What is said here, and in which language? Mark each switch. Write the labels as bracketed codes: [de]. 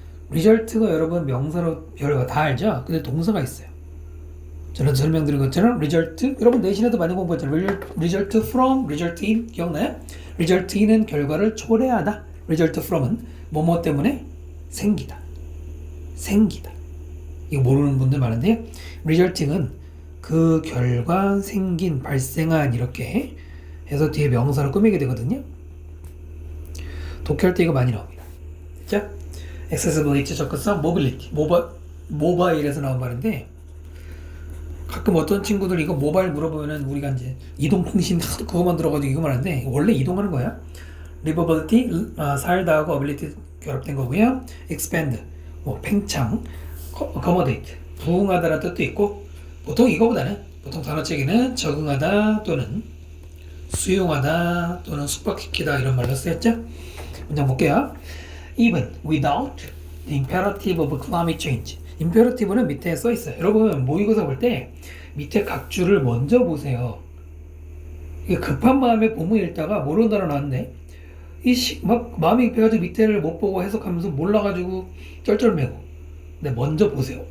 [ko] result가 여러분 명사로 별거 다 알죠? 근데 동사가 있어요. 저는 설명드린 것처럼 result, 여러분 내신에도 많이 공부했잖아요. result from, result in 기억나요? result in은 결과를 초래하다. result from은 뭐뭐 때문에 생기다. 이거 모르는 분들 많은데요. resulting은 그 결과, 생긴, 발생한 이렇게 해서 뒤에 명사를 꾸미게 되거든요. 독해할 때 이거 많이 나옵니다. 자, accessibility, 접근성, mobility, 모바일에서 나온 말인데 가끔 어떤 친구들 이거 모바일 물어보면은 우리가 이제 이동통신 그거만 들어가지고 이거만 하는데 원래 이동하는 거야. livability, 살다 하고 ability 결합된 거고요. expand, 팽창, accommodate, 부응하다라는 뜻도 있고 보통 이거보다는 보통 단어책에는 적응하다 또는 수용하다 또는 숙박시키다 이런 말로 쓰였죠. 문장 볼게요. [en] Even without the imperative of climate change. [ko] imperative는 밑에 써 있어요. 여러분 모의고사 볼 때 밑에 각 줄을 먼저 보세요. 이게 급한 마음에 본문 읽다가 모르는 단어 나왔는데 막 마음이 급해가지고 밑에를 못 보고 해석하면서 몰라가지고 쩔쩔매고. 근데 먼저 보세요.